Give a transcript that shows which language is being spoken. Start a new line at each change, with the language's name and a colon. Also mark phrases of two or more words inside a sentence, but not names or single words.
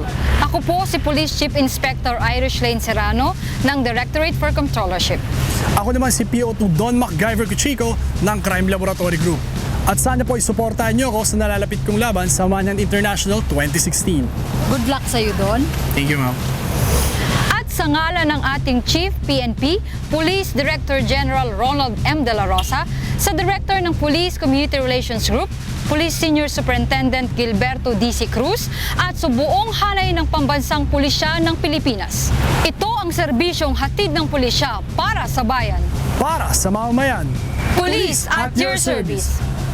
Filipino: Ako po si Police Chief Inspector Irish Lane Serrano ng Directorate for Controllership. Ako naman si PO2 Don MacGyver Cuchico ng Crime Laboratory Group. At sana po isuportahan niyo ako sa nalalapit kong laban sa Manhunt International 2016.
English: Good luck
Filipino: sa iyo, Don.
English: Thank you, ma'am.
Filipino: Sa ngalan ng ating Chief PNP, Police Director General Ronald M. De La Rosa, sa Director ng Police Community Relations Group, Police Senior Superintendent Gilberto D.C. Cruz, at sa buong hanay ng pambansang pulisya ng Pilipinas. Ito ang serbisyong hatid ng pulisya para sa bayan. Para sa mamamayan.
English: Police at your service.